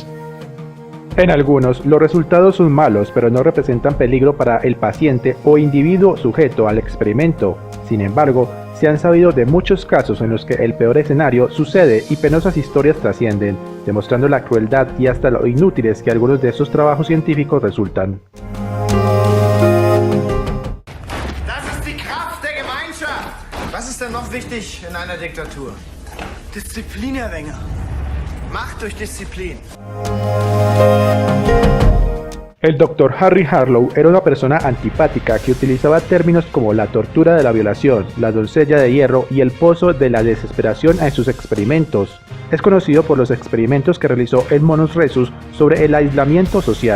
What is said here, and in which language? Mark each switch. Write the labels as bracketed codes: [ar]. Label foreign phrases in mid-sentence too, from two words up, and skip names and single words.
[es] En algunos, los resultados son malos pero no representan peligro para el paciente o individuo sujeto al experimento. Sin embargo, se han sabido de muchos casos en los que el peor escenario sucede y penosas historias trascienden, demostrando la crueldad y hasta lo inútiles que algunos de estos trabajos científicos resultan. [de] Was ist denn noch wichtig in einer Diktatur? Disziplin, Herr Wenger. Macht durch Disziplin. [es] El Dr. Harry Harlow era una persona antipática que utilizaba términos como la tortura de la violación, la doncella de hierro y el pozo de la desesperación en sus experimentos. Es conocido por los experimentos que realizó en monos rhesus sobre el aislamiento social.